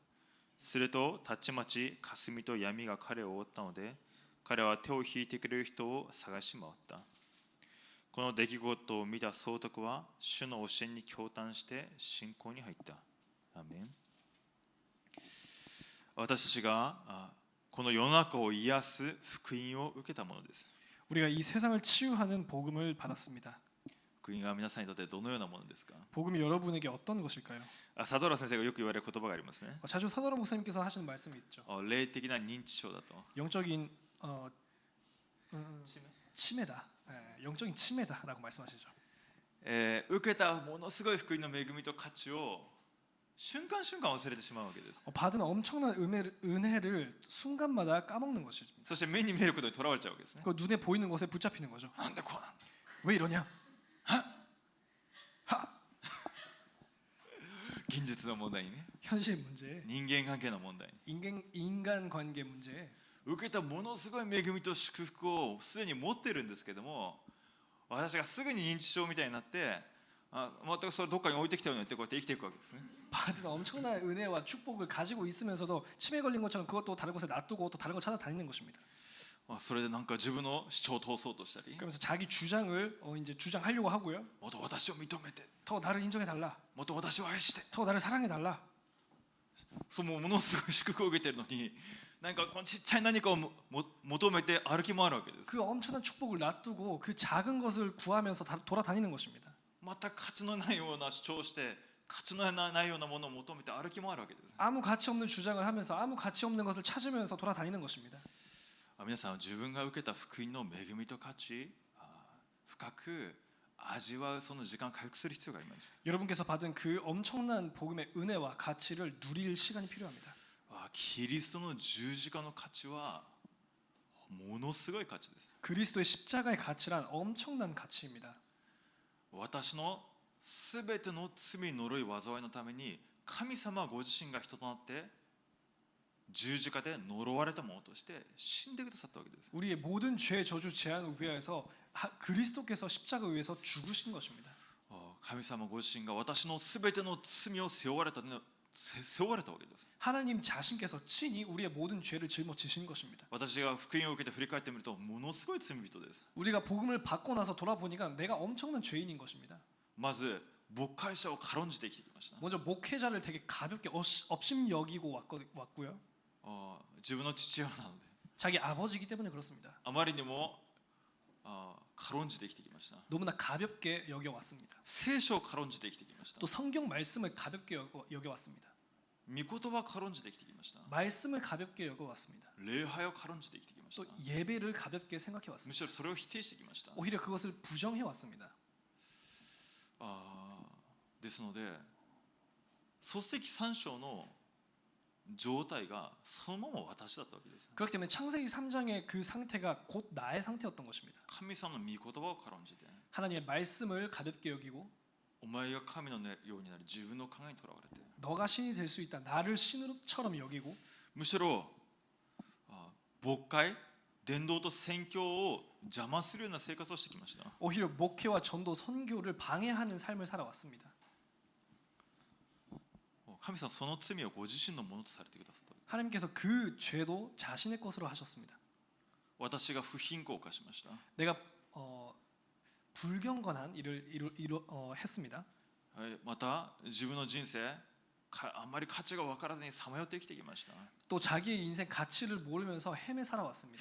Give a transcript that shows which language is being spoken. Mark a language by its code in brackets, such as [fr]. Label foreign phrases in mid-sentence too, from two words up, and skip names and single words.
[ja] するとたちまち霞と闇が彼を覆ったので、彼は手を引いてくれる人を探し回った。この出来事を見た総督は主の教えに驚嘆して信仰に入った。アーメン。私たちがこの世の中を癒す福音を受けたものです。 [ko] 우리가 이 세상을 치유하는 복음을 받았습니다. [ja] 福音が皆さんにとってどのようなものですか？ [ko] 복음이 여러분에게 어떤 것일까요? [ja] サドラ先生がよく言われる言葉がありますね。 [ko] 자주 사도라 목사님께서 하시는 말씀이 있죠. [ja] 霊的な認知症だと。 [ko] 영적인 치매다. 영적인 치매다라고 말씀하시죠. [ja] 受けたものすごい福音の恵みと価値を瞬間瞬間忘れてしまうわけです。 [ko] 받은 엄청난 은혜를 순간마다 까먹는 것이죠. [ja] そして目に見えることにとらわれちゃうわけですね。 [ko] 그 눈에 보이는 것에 붙잡히는 거죠. [ja] なんでこうなんだ。 [ko] 왜 이러냐? [ja] 現実の問題にね。 [ko] 현실 문제, [ja] 人間関係の問題に。 [ko] 인간 관계 문제. [ja] 受けたものすごい恵みと祝福をすでに持っているんですけども、私がすぐに認知症みたいになって、全くそれどっかに置いてきたようにってこうやって生きていくわけですね。 [ko] 받은 엄청난 은혜와 축복을 가지고 있으면서도 치매 걸린 것처럼 그것도 다른 곳에 놔두고 또 다른 거 찾아다니는 것입니다. [ja] それでなんか自分の主張を通そうとしたり、 [ko] 그러면서 자기 주장을 이제 주장하려고 하고요. [ja] もっと私を認めて、 [ko] 더 나를 인정해 달라. [ja] もっと私を愛して、 [ko] 더 나를 사랑해 달라. [ja] そうものすごい祝福を受けているのに、なんかこのちっちゃい何かを求めて歩き回るわけです。 [ko] 그 엄청난 축복을 놔두고 그 작은 것을 구하면서 돌아다니는 것입니다. [ja] また価値のないような主張をして、価値のないようなものを求めて歩き回るわけです。 [ko] 아무 가치 없는 주장을 하면서 아무 가치 없는 것을 찾으면서 돌아다니는 것입니다. [ja] 皆さんは自分が受けた福音の恵みと価値、深く味わうその時間を回復する必要があります。 [ko] 여러분께서 받은 그 엄청난 복음의 은혜와 가치를 누릴 시간이 필요합니다. [ja] キリストの十字架の価値はものすごい価値です。 [ko] 그리스도의 십자가의 가치란 엄청난 가치입니다. [ja] 私のすべての罪呪い災いのために神様ご自身が人となって十字架で呪われたものとして死んでくださったわけです。 [ko] 우리의 모든 죄 저주 재앙을 위하여서 그리스도께서 십자가에 의해서 죽으신 것입니다. [ja] 神様ご自身が私のすべての罪を背負われたわけです。 [ko] 하나님 자신께서 친히 우리의 모든 죄를 짊어지신 것입니다. [ja] 私が福音を受けて振り返ってみるとものすごい罪人です。 [ko] 우리가 복음을 받고 나서 돌아보니까 내가 엄청난 죄인인 것입니다. [ja] まず牧会者を軽んじて生きてきました。 [ko] 먼저 목회자를 되게 가볍게 업심 여기고 왔고요. [ja] 自分の父親なので [ko] 자기 아버지이기 때문에 그렇습니다. [ja] あまりにも軽んじて生きてきました。 [ko] 너무나 가볍게 여겨왔습니다. [ja] 聖書を軽んじて生きてきました。 [ko] 또 성경 말씀을 가볍게 여겨왔습니다. [ja] 御言葉を軽んじて生きてきました。 [ko] 말씀을 가볍게 여겨왔습니다. [ja] 礼拝を軽んじて生きてきまし [ko] 또 [ja] た。 [ko] 예배를 가볍게 [ja] む [ko] 생각해왔습니다. [ja] しろそれを否定してきました。 [ko] 오히려 그것을 부정해왔습니다. [ja] ですので創世記3章の状態がそのまま私だったわけです。 [ko] 그렇기 때문에 창세기 3장의 그 상태가 곧 나의 상태였던 것입니다. [ja] 神様の御言葉を軽んじて、 [ko] 하나님의 말씀을 가볍게 여기고 [ja] お前が神のようになる自分の考えにとらわれて、 [ko] 너가 신이 될 수 있다. 나를 신으로처럼 여기고 [ja] むしろ牧会伝道と宣教を邪魔するような生活をしてきました。 [ko] 오히려 목회와 전도 선교를 방해하는 삶을 살아왔습니다. [ja] 神様その罪をご自身のものとされてくださった。 [ko] 하나님께서 그 죄도 자신의 것으로 하셨습니다. [ja] 私が不貧困を犯しました。 [ko] 내가 불경건한 일을 했습니다. [ja] また自分の人生あんまり価値が分からずにさまよって生きてきました。 [ko] 또 자기의 인생 가치를 모르면서 헤매 살아왔습니다.